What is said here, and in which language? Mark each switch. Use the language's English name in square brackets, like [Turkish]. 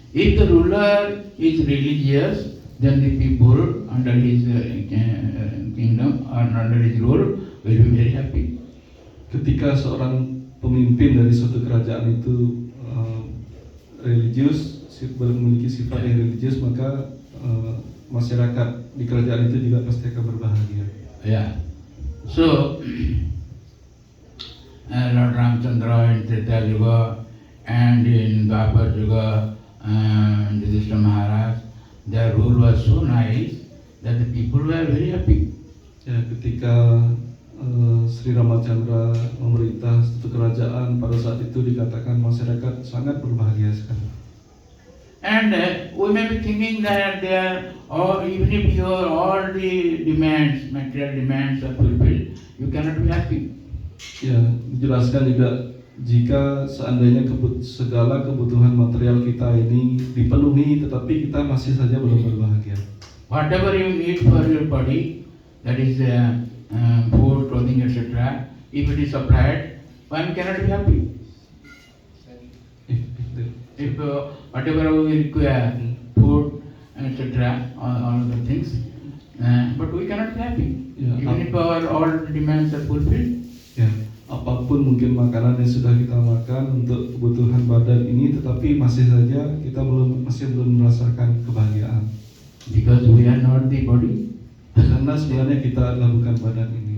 [English] If the ruler is religious, then the people under his kingdom or under his rule will be very happy. [Indonesian] Ketika seorang pemimpin dari suatu kerajaan itu religius, memiliki sifat yang religius, maka masyarakat di kerajaan itu juga pasti akan berbahagia. [English] Yeah. So Lord Ramchandra in Treta Yuga and in Dwapar Yuga, Yudhishthira Maharaj, their rule was so nice that the people were very happy. [Indonesian] Ya, ketika Sri Ramachandra memerintah suatu kerajaan, pada saat itu dikatakan masyarakat sangat berbahagia sekali. [English] And we may be thinking that there, or even if your all the demands, material demands are fulfilled, you cannot be happy. [Indonesian] Ya, dijelaskan juga jika seandainya segala kebutuhan material kita ini dipenuhi, tetapi kita masih saja belum berbahagia. [English] Whatever you need for your body, that is food, clothing, etc., if it is supplied, one cannot be happy. If whatever we require, food, etc., all of the things, but we cannot be happy. Yeah. Even if our all demands are fulfilled. [Indonesian] Ya, apapun mungkin makanan yang sudah kita makan untuk kebutuhan badan ini, tetapi masih saja kita masih belum merasakan kebahagiaan. [English] Because we are not the body. [Indonesian] Karena sebenarnya kita adalah bukan badan ini.